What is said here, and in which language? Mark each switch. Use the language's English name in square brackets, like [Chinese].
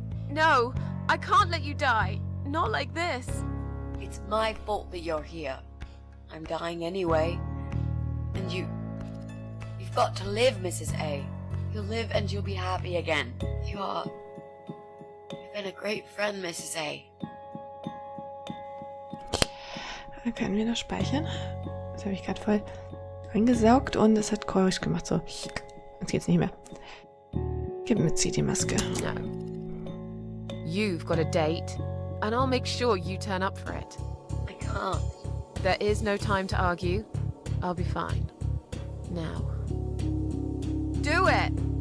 [English] No, I can't let you die. Not like this. It's my fault that you're here. I'm dying anyway. And you've got to live, Mrs. A. You'll live and you'll be happy again. You've been a great friend, Mrs. A. [German] Können wir noch speichern? Das habe ich gerade voll eingesaugt und es hat Geräusch gemacht. So, jetzt geht's nicht mehr. Gib mir Mitzi die Maske. [English] No. You've got a date, and I'll make sure you turn up for it. I can't. There is no time to argue. I'll be fine. Now. Do it!